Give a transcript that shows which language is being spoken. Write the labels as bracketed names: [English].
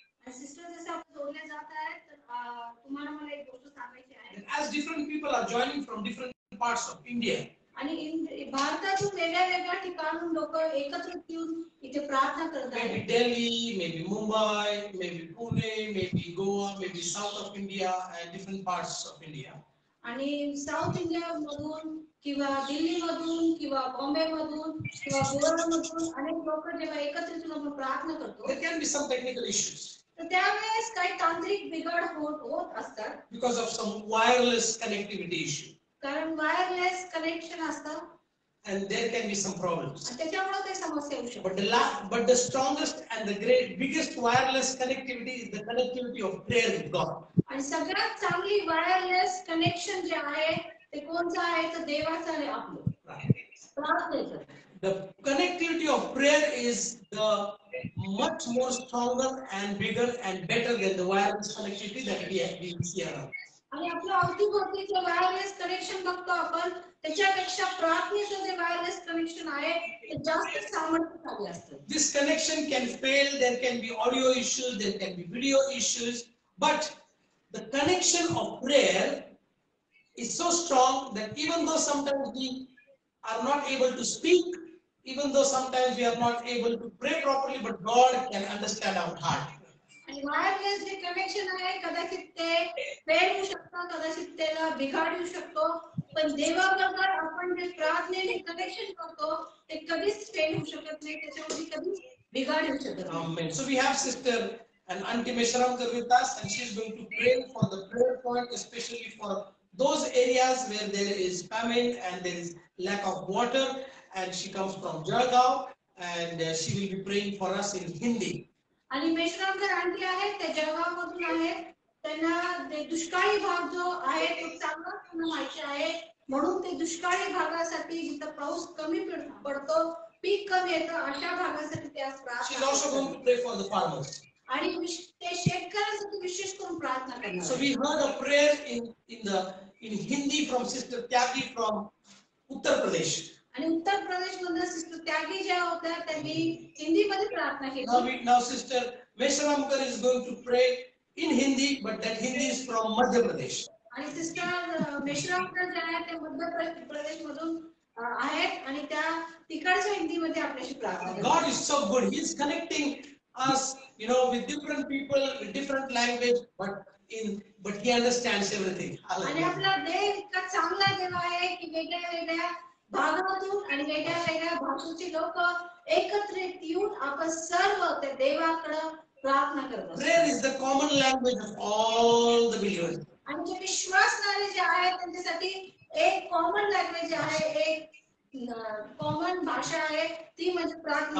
[Hindi] Sister जैसे आप जोड़ने जाता है तो तुम्हारा [Marathi] मला एक गोष्ट सांगायची आहे. [English] As different people are joining from different parts of India, [Marathi] आणि भारतातून वेगळ्या वेगळ्या ठिकाणून लोक एकत्र येऊन इथे प्रार्थना करत [English] maybe [Marathi] आहेत. [English] Delhi, maybe Mumbai, maybe Pune, maybe Goa, maybe south of India and different parts of India. [Marathi] आणि साऊथ इंडिया मधून किंवा दिल्ली मधून किंवा बॉम्बे मधून किंवा गोवा मधून अनेक लोक जेव्हा एकत्रित येऊन आपण प्रार्थना करतो [English] There can be some technical issues [Marathi] तर त्यावेळेस काही तांत्रिक बिघाड होत असतात [English] because of some wireless connectivity issue, [Marathi] कारण वायरलेस कनेक्शन असतं [English] and there can be some problems. [Marathi] आणि त्याच्यामुळे काही समस्या येऊ शकतात. [English] But the strongest and the biggest wireless connectivity is the connectivity of prayer with God. [Marathi] आणि सगळ्यात चांगली वायरलेस कनेक्शन जे आहे ते कोणचं आहे तर देवाचं आहे आपलं प्रार्थनेचं. [English] The connectivity of prayer is the much more stronger and bigger and better than the wireless connectivity that we see around. [Marathi] आणि आपलं अवतीभोवती जे वायरलेस कनेक्शन बघतो आपण त्याच्यापेक्षा प्रार्थनेचं जे वायरलेस कनेक्शन आहे ते जास्त सामर्थ्यशाली असतं. [English] This connection can fail, there can be audio issues, there can be video issues, but the connection of prayer is so strong that even though sometimes we are not able to speak, even though sometimes we are not able to pray properly, but God can understand our heart. [Marathi] आणि wireless जे connection आहे कदाचित ते fail होऊ शकतं, कदाचित त्याला बिघाड येऊ शकतो, पण देवाबरोबर आपण जे प्रार्थनेने कनेक्शन करतो ते कधीच फेल होऊ शकत नाही, त्याच्यामध्ये कधीच बिघाड येऊ शकत नाही. [English] Amen. So we have sister and Auntie Meshramkar with us, and she's going to pray for the prayer point, especially for those areas where there is famine and there is lack of water, and she comes from Jalgaon, and she will be praying for us in Hindi. [Marathi] आणि मेश्रामकर aunty आहेत त्या जळगावमधून आहेत, त्यांना ते दुष्काळी भाग जो आहे तो चांगला त्यांना माहिती आहे, म्हणून ते दुष्काळी भागासाठी जिथं पाऊस कमी पडतो, पीक कमी येतं, अशा भागासाठी ते आज [English] She is [Marathi] प्रार्थना [English] also going to pray for the farmers. [Marathi] आणि ते शेतकऱ्यांसाठी विशेष करून प्रार्थना करणार. [English] So we heard a prayer in Hindi from Sister Tyagi from Uttar Pradesh. [Marathi] आणि उत्तर प्रदेश मधल्या सिस्टर त्यागी ज्या होत्या त्यांनी हिंदी मध्ये प्रार्थना केली. [English] Now Sister Meshramkar is going to pray in Hindi, but that Hindi is from Madhya Pradesh. [Marathi] आणि सिस्टर मेश्रामकर ज्या आहेत ते मध्य प्रदेश मधून आहेत आणि त्या तिकडच्या हिंदी मध्ये आपल्याशी प्रार्थना करतात. [English] God is so good. He is connecting us, with different people, with different language, but He understands everything. [Marathi] आणि [English] Hallelujah. [Marathi] आपला देव इतका चांगला देव आहे की वेगळ्या वेगळ्या भागातून आणि वेगळ्या वेगळ्या भाषेची लोक एकत्रित येऊन आपण सर्व त्या देवाकडे प्रार्थना करतो. [English] Prayer is the common language of all the believers. [Marathi] आणि जे विश्वासणारे जे आहेत त्यांच्यासाठी एक [English] common language [Marathi] आहे, एक कॉमन भाषा आहे, ती म्हणजे प्रार्थना.